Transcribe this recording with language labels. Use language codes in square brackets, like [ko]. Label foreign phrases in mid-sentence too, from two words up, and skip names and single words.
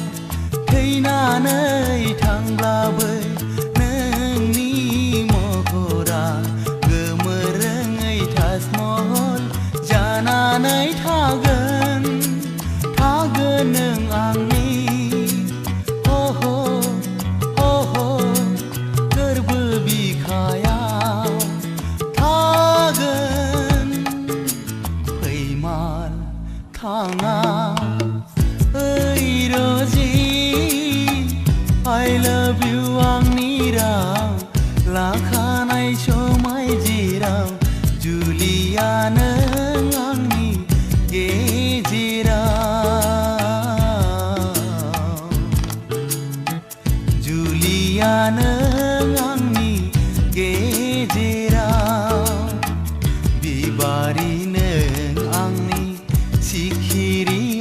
[brx] थैनानै थांब्लाबो नोंनि महरा जानानै थागोन नों आंनि गोरबो बिखायाव थागोन फैमाल थाङा ओइ र'जी [en] I love you [brx] आंनि राव लाखानाय समाय जेराव जुलिया नों आंनि गेजेराव जुलिया नों आंनि गेजेराव बिबारि नों आंनि सिखिरि